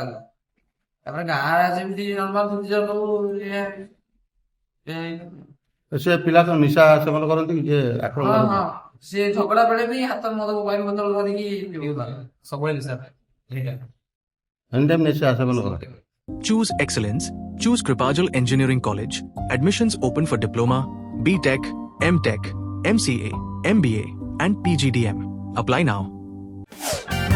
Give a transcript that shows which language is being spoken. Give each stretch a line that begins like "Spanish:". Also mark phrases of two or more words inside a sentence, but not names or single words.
Odia: ତାପରେ ଗାଁରେ ଯେମିତି ନର୍ମାଲ ସେ ପିଲା ତ ନିଶା ସେବନ କରନ୍ତି କି ଯେ ଆକ୍ରମଣ କରନ୍ତି? ସେ ଝଗଡା ବେଳେ ବି ହାତ ମଦ ମୋବାଇଲ ବୋତଲ ଧରିକି ସବୁବେଳେ ନିଶା
English: any time
Odia: ନିଶା ସେବନ କରନ୍ତି।
English: Choose excellence. Choose Kripajal Engineering College. Admissions open for Diploma, BTech, MTech, MCA, MBA, and PGDM. Apply now.